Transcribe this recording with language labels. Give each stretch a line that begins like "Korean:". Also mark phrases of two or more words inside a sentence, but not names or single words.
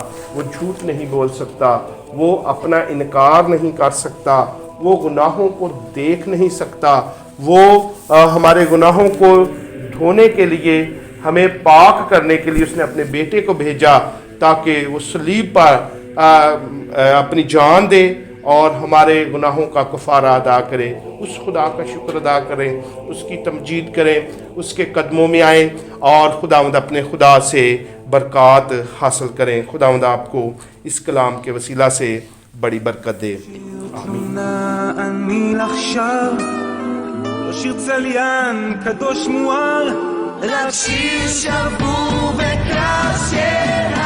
Urdu: وہ جھوٹ نہیں بول سکتا، وہ اپنا انکار نہیں کر سکتا، وہ گناہوں کو دیکھ نہیں سکتا، وہ ہمارے گناہوں کو دھونے کے لیے، ہمیں پاک کرنے کے لیے اس نے اپنے بیٹے کو بھیجا تاکہ وہ صلیب پر اپنی جان دے اور ہمارے گناہوں کا کفارہ ادا کرے۔ اس خدا کا شکر ادا کریں، اس کی تمجید کریں، اس کے قدموں میں آئیں اور خداوند اپنے خدا سے برکات حاصل کریں۔ خداوند آپ کو اس کلام کے وسیلہ سے بڑی برکت دے۔ آمین۔
Hebrew: אני עכשיו לא שיר צליין קדוש מואר, רק שיר שבור וקשה